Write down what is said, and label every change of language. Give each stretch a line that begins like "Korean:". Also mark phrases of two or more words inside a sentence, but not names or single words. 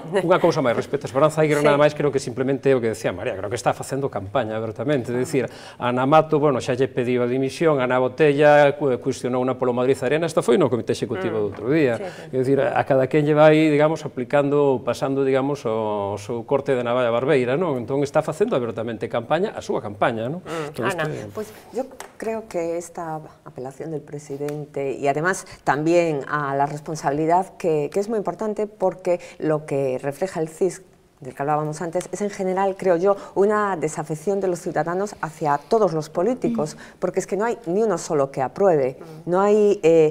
Galician: Unha cousa máis, respecto a Esperanza Aguirre, nada máis creo que simplemente o que decía María, creo que está facendo campaña abertamente, é dicir, Ana Mato, bueno, xa lle pediu a dimisión, Ana Botella cuestionou unha polo Madrid Arena, esta foi no Comité Executivo do outro día, é dicir, a cada quen lle vai, digamos, aplicando, pasando, digamos, o seu corte de navalla barbeira, non? Entón está facendo abertamente campaña, a súa campaña, non? Ana,
Spanish: pues yo creo que esta apelación del presidente y además también a la responsabilidad que es muy importante porque lo que refleja el CIS del que hablábamos antes, es en general, creo yo, una desafección de los ciudadanos hacia todos los políticos, porque es que no hay ni uno solo que apruebe, no hay,